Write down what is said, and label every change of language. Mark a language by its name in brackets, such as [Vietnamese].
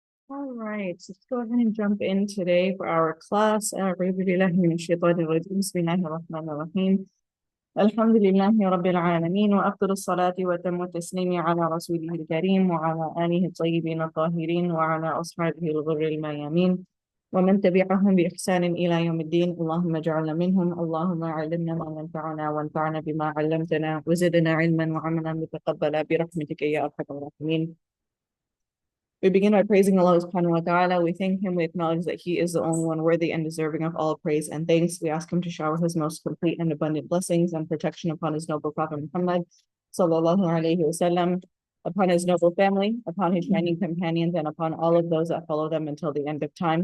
[English] All right, so let's go ahead and jump in today for our class. [Arabic] أعوذ بالله من الشيطان الرجيم. بسم الله الرحمن الرحيم. الحمد لله رب العالمين وأفضل الصلاة وتم التسليم على رسوله الكريم وعلى آله الطيبين الطاهرين وعلى أصحابه الغر الميامين ومن تبعهم بإحسان إلى يوم الدين. اللهم اجعلنا منهم. اللهم علمنا ما ينفعنا وانفعنا بما علمتنا وزدنا علما وعملا متقبلا برحمتك يا أرحم الراحمين. [English] We begin by praising Allah subhanahu wa ta'ala. We thank Him. We acknowledge that He is the only one worthy and deserving of all praise and thanks. We ask Him to shower His most complete and abundant blessings and protection upon His noble Prophet Muhammad sallallahu alaihi wasallam, upon His noble family, upon His shining companions, and upon all of those that follow them until the end of time.